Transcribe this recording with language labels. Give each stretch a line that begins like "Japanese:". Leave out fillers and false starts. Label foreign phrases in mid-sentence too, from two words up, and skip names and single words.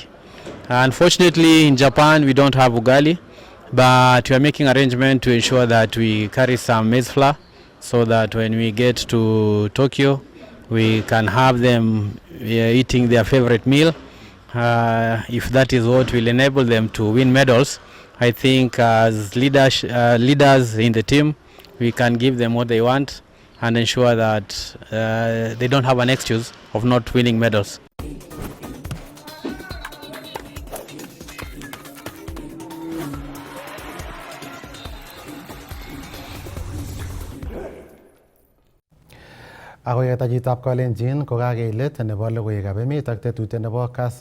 English: Unfortunately, in Japan we don't have ugali, but we are making arrangement to ensure that we carry some maize flour, so that when we get to Tokyo we can have them eating their favorite meal. If that is what will enable them to win medals, I think as leaders in the team, we can give them what they want and ensure that they don't have an excuse of not winning medals.
Kalenjin: Akoyetajitab Kalenjin kokakeilet nebo logoiwekab emet ak tetutiet nebo Kass